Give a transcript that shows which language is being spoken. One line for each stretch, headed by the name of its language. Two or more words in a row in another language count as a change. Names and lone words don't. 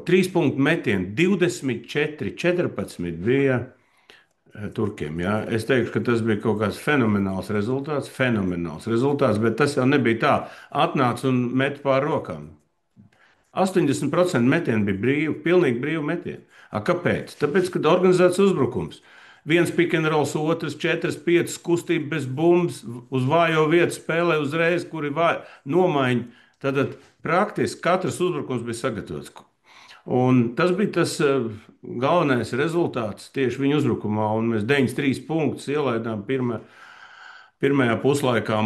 Latvian: 3 punktu metieni, 24, 14 bija turkiem. Ja? Es teikšu, ka tas bija kaut kāds fenomenāls rezultāts, bet tas jau nebija tā. Atnāc un met pār rokām. 80% metienu bija brīvi, pilnīgi brīvi metieni. Kāpēc? Tāpēc, kad organizēts uzbrukums. Viens
English: pick and rolls,
Latvian: otrs 4, 5 kustība bez bumbas, uz vājo vietu spēlē uzreiz, kuri nomaiņa. Tad praktiski katrs uzbrukums bija sagatavots. Un tas bija tas galvenais rezultāts tieši viņu uzbrukumā. Un mēs 93 punktus ielaidām pirmajā puslaikā.